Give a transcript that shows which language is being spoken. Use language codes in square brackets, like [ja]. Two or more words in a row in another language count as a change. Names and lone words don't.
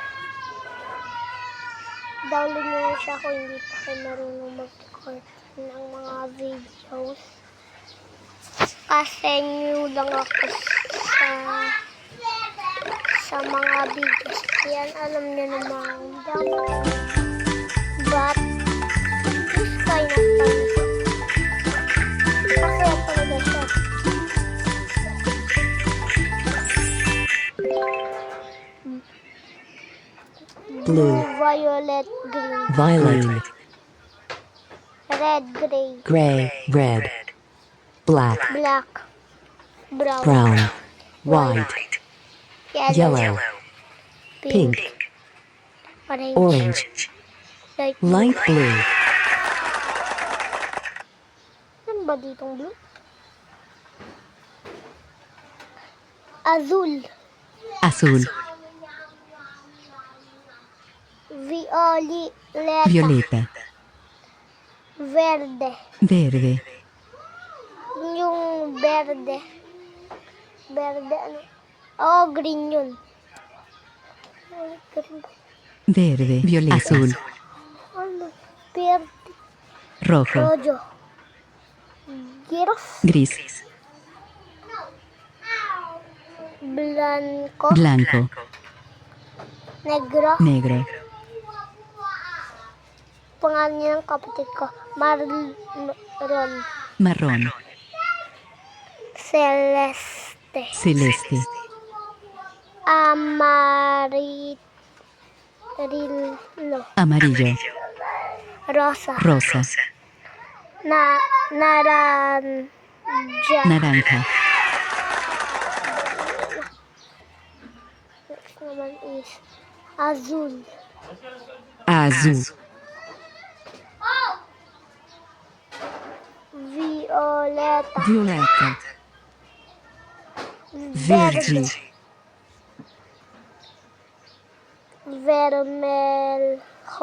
[tl] Download nyo siya kung hindi pa kayo marunong mag-record ng mga videos. Kasi new lang ako sa mga videos. Yan, alam nyo naman. [en] But, this kind of fun. [tl] Kasi yan talaga siya. [en] Blue, Violet, green. violet, Red, gray. gray, red, black, Black. Brown. brown, white, yellow, pink, orange, light blue, [tl] Ano ba ditong blue? [es] Azul. azul, Violeta. violeta, Verde. verde, [tl] Yung verde. Verde ano? Oh, green yun. Oh, green. [es] verde, violeta, azul, [tl] Ano? Verde. [es] rojo, Rojo. Giros. gris, Blanco. blanco, Negro. negro, [tl] Pangalan niya ng kapatid ko. Marlon. [es] marrón, Celeste. celeste, Amarillo. amarillo, Rosa. rosa, Naranja. naranja, [tl] Next naman is azul. [es] azul, Violeta. violeta, verde, [pt] Vermelho.